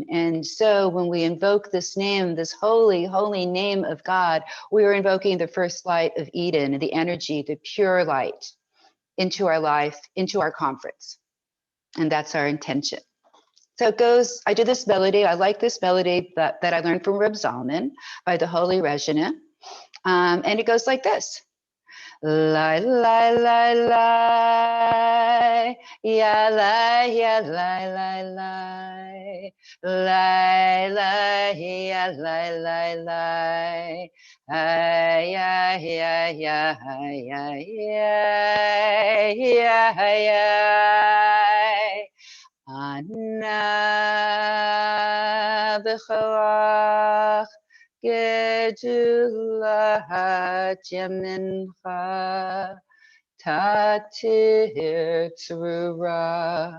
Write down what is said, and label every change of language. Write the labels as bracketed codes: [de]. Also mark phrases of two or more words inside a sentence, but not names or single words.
[en] And so when we invoke this name, this holy, holy name of God, we are invoking the first light of Eden, the energy, the pure light into our life, into our conference. And that's our intention. So it goes, I do this melody. I like this melody that I learned from Reb Zalman by the Holy Regina. And it goes like this. Lai, lai, lai, lai, ya, lai, ya, lai, lai, lai, lai, lai, ya, lai, lai, lai, ay, ya, ya, ya, ya, ya, ya, ya, [he] Ana B'choach Gedula Jemincha Tatir Trura.